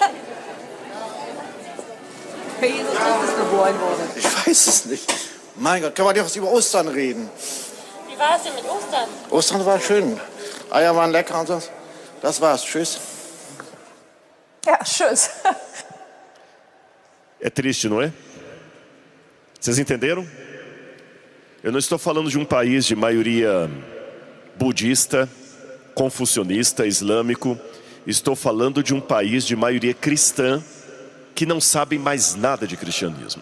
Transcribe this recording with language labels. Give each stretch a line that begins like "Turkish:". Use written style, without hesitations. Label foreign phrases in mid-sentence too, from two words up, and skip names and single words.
German: Jesus ist geboren worden. Ich weiß es nicht. Mein Gott, können wir nicht was über Ostern reden? Wie war es denn mit Ostern? Ostern war schön. Eier waren lecker und so. Das war's. Tschüss. Ja, tschüss.
Portuguese: É triste, não é? Vocês entenderam? Eu não estou falando de um país de maioria budista, confucionista, islâmico. Estou falando de um país de maioria cristã que não sabem mais nada de cristianismo.